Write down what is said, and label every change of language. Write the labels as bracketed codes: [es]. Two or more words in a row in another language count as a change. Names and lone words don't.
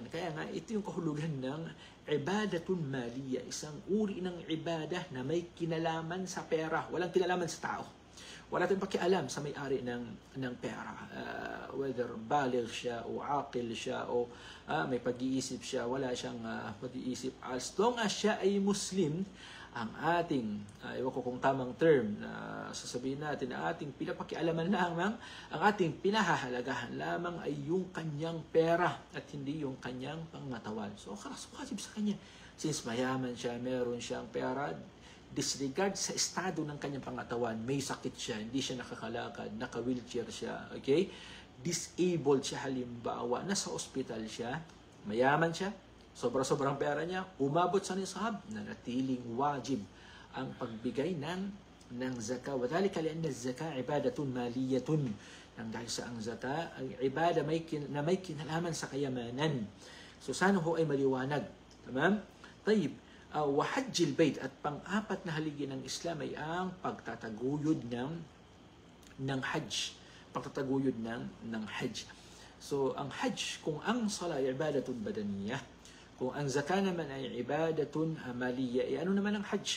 [tl] Kaya nga, ito yung kahulugan ng [ar] عبادة مالية. [tl] Isang uri ng ibadah na may kinalaman sa pera. Walang kinalaman sa tao. Wala tayong pakialam sa may-ari ng pera. Whether baligh siya o aqil siya o may pag-iisip siya, wala siyang pag-iisip. [en] As long as [tl] siya ay Muslim, ang ating, ewan ko kung tamang term na sasabihin natin, na ating pinapakialaman lamang, ang ating pinahahalagahan lamang ay yung kanyang pera at hindi yung kanyang pangatawan. So, kasib sa kanya. Since mayaman siya, meron siyang pera, disregard sa estado ng kanyang pangatawan, may sakit siya, hindi siya nakakalakad, naka-wheelchair siya, okay? Disabled siya halimbawa, nasa ospital siya, mayaman siya, sobra-sobrang pera niya, umabot sa nisab, na natiling wajib ang pagbigay ng zakah. [ar] وذلك لأن الزكاة عبادة مالية. [tl] Nang dahil sa ang zakah, ang ibada na may kinalaman sa kayamanan. So sana ho ay maliwanag. [ar] تمام؟ طيب. وحج البيت, [tl] at pang-apat na haligi ng Islam ay ang pagtataguyod ng hajj. Pagtataguyod ng hajj. So, ang hajj, kung ang sala ay [ar] عبادة بدنية, [tl] kung ang zakah naman ay [ar] عبادة مالية, [tl] ano naman ang hajj?